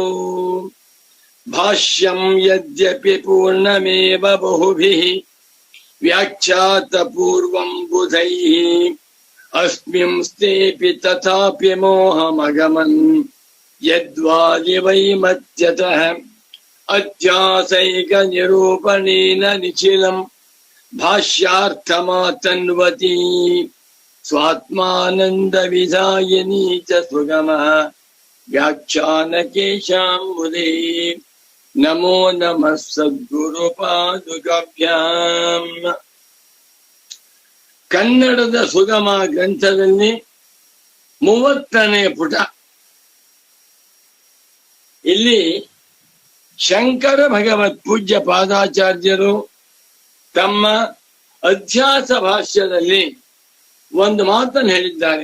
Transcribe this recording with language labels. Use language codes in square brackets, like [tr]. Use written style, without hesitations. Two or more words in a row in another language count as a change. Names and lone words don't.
[sa] ಭಾಷ್ಯಂ ಯದ್ಯಪಿ ಪೂರ್ಣಮೇವ ಬಹುಭಿಃ ವ್ಯಾಖ್ಯಾತ ಪೂರ್ವಂ ಬುಧೈಃ ಅಸ್ಮಿಂಸ್ತೇಪಿ ತಥಾಪಿ ಮೋಹಮಗಮನ್ ಯದ್ವಾದಿ ವೈಮತ್ಯತಃ ಅಧ್ಯಾಸೈಕ ನಿರೂಪಣೇನ ನಿಖಿಲಂ ಭಾಷ್ಯಾರ್ಥಮಾತನ್ವತಿ ಸ್ವಾತ್ಮಾನಂದ ವಿಧಾಯಿನಿ ಚ ಸುಗಮಃ ವ್ಯಾಖ್ಯಾನಕೇಶಾಂಬುಧೇ. ನಮೋ ನಮಃ ಸದ್ಗುರು ಪಾದುಕಾಭ್ಯಾಂ. [kn] ಕನ್ನಡದ ಸುಗಮ ಗ್ರಂಥದಲ್ಲಿ 30ನೇ ಪುಟ. ಇಲ್ಲಿ ಶಂಕರ ಭಗವತ್ ಪೂಜ್ಯ ಪಾದಾಚಾರ್ಯರು ತಮ್ಮ ಅಧ್ಯಾಸ ಭಾಷ್ಯದಲ್ಲಿ ಒಂದು ಮಾತನ್ನು ಹೇಳಿದ್ದಾರೆ.